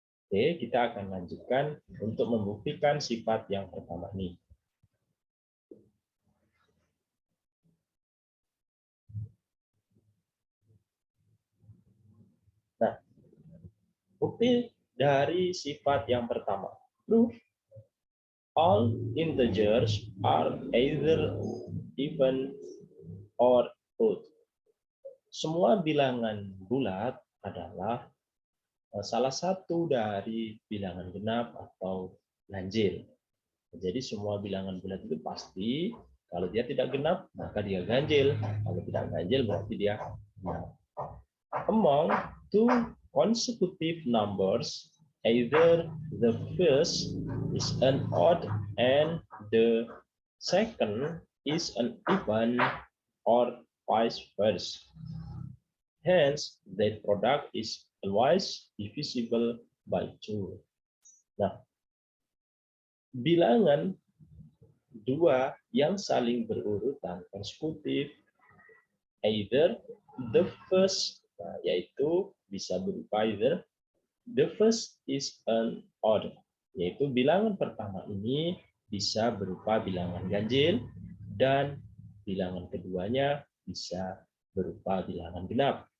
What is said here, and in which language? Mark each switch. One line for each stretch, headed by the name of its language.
Indonesian: Oke, kita akan lanjutkan untuk membuktikan sifat yang pertama ini. Nah, bukti dari sifat yang pertama.
English: Proof all integers are either even or odd.
Indonesian: Semua bilangan bulat adalah salah satu dari bilangan genap atau ganjil. Jadi semua bilangan bulat itu pasti kalau dia tidak genap maka dia ganjil. Kalau tidak ganjil berarti dia genap.
English: Among two consecutive numbers, either the first is an odd and the second is an even or vice versa. Hence, their product is always divisible by 2.
Indonesian: Nah, bilangan 2 yang saling berurutan konsekutif,
English: either the first,
Indonesian: yaitu bisa berupa
English: either the first is an odd,
Indonesian: yaitu bilangan pertama ini bisa berupa bilangan ganjil dan bilangan keduanya bisa berupa bilangan genap.